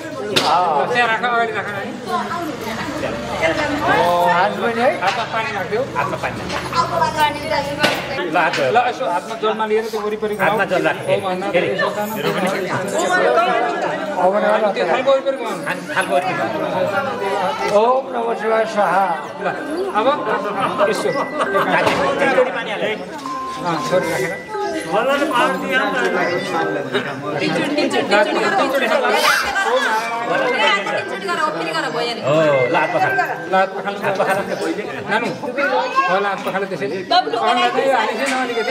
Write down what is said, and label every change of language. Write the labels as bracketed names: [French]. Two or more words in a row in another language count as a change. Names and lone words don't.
[Nepali] त्यहाँ राख अगाडि राख नानी हातमा पानी राख्दियो हातमा पानी ल हात ल यसो हातमा जलमा लिएर त्यो वरिपरि हातमा जल राख त्यो थालको वरिपरि घुमाउनु थालको [Sanskrit] ओम नमः शिवाय स्वाहा [Nepali] ल अब यसो पानी हाले छोरी राखेर नानु होला हात पखाले त्यसैले अलिकति